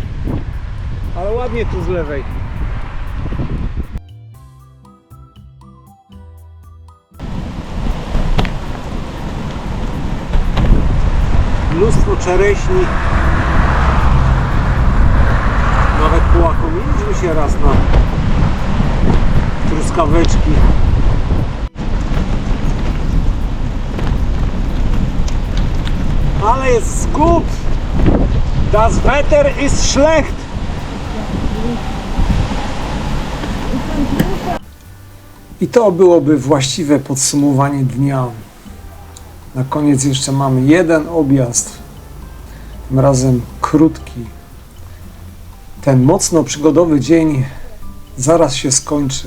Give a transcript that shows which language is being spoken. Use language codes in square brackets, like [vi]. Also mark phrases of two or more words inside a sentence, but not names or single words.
[pl] Ale ładnie tu z lewej. Mnóstwo czereśni. Nawet połakomiliśmy się raz na truskaweczki. Ale jest gut! [de] Das Wetter ist schlecht! [pl] I to byłoby właściwe podsumowanie dnia. Na koniec jeszcze mamy jeden objazd, tym razem krótki. Ten mocno przygodowy dzień zaraz się skończy.